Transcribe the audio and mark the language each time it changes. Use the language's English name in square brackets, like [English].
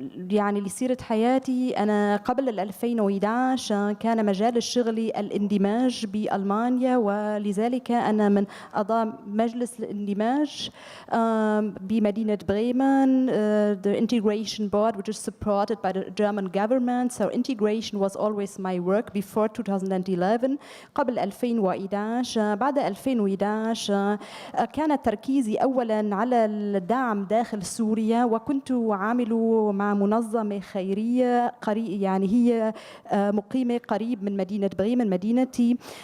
[Arabic] يعني لسيرة حياتي أنا قبل 2011 كان مجال الشغل الاندماج بألمانيا، ولذلك أنا من أعضاء مجلس الاندماج بمدينة بريمن. [English] The integration board, which is supported by the German government. So integration was always my work before 2011. [Arabic] قبل 2011 بعد 2011 كان تركيزي أولاً على الدعم داخل سوريا، وكنت عامل مع منظمة خيرية يعني هي مقيمة قريب من مدينة بريمن مدينتي.